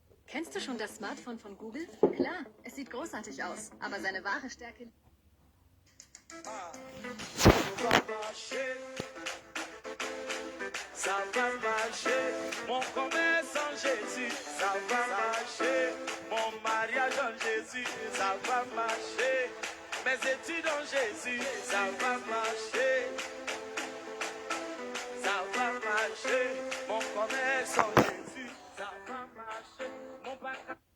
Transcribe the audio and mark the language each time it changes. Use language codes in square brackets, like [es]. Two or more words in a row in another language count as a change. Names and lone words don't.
[de] Kennst du schon das Smartphone von Google? Klar, es sieht großartig aus, aber seine wahre Stärke... [fr] Ça va marcher, mon commerce en Jésus, ça va marcher, mon mariage en Jésus, ça va marcher, mes études en Jésus, ça va marcher, mon commerce en Jésus, ça va marcher, mon bagage.